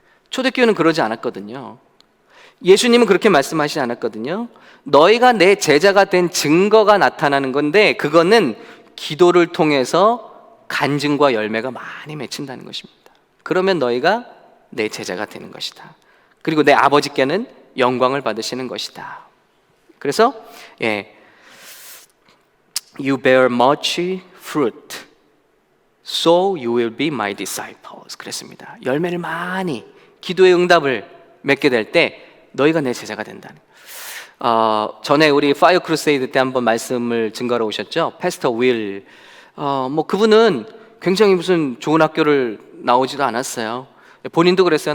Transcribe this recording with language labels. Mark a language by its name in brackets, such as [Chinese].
[Korean] 초대교회는 그러지 않았거든요. 예수님은 그렇게 말씀하시지 않았거든요. 너희가 내 제자가 된 증거가 나타나는 건데, 그거는 기도를 통해서 간증과 열매가 많이 맺힌다는 것입니다. 그러면 너희가 내 제자가 되는 것이다. 그리고 내 아버지께는 영광을 받으시는 것이다. 그래서 [English] You bear much fruit, so you will be my disciples. [Korean] 그랬습니다. 열매를 많이, 기도의 응답을 맺게 될 때 너희가 내 제자가 된다는. 전에 우리 파이어 크루세이드 때 한번 말씀을 증거로 오셨죠? 패스터 윌. 뭐 그분은 굉장히 무슨 좋은 학교를 나오지도 않았어요. 본인도 그랬어요.